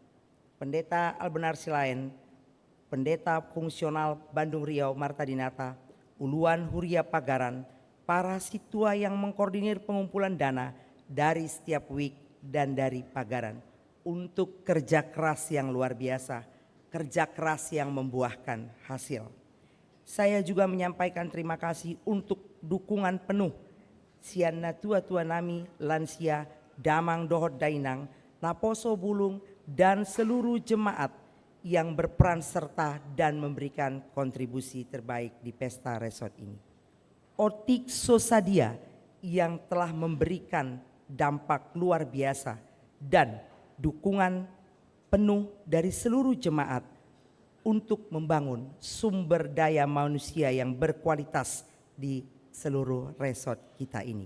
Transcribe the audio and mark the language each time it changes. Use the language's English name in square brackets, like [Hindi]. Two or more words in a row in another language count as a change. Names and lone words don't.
[Indonesian] Pendeta Albenar Silaen, Pendeta Fungsional Bandung Riau Marta Dinata, Uluan Huria Pagaran, para situa yang mengkoordinir pengumpulan dana dari setiap week dan dari Pagaran untuk kerja keras yang luar biasa, kerja keras yang membuahkan hasil. Saya juga menyampaikan terima kasih untuk dukungan penuh Siana tua-tua nami lansia [Batak Toba] Damang Dohot Dainang, Naposo Bulung, [Indonesian] dan seluruh jemaat yang berperan serta dan memberikan kontribusi terbaik di pesta resot ini. Otik Sosadia yang telah memberikan dampak luar biasa dan dukungan penuh dari seluruh jemaat untuk membangun sumber daya manusia yang berkualitas di seluruh resort kita ini.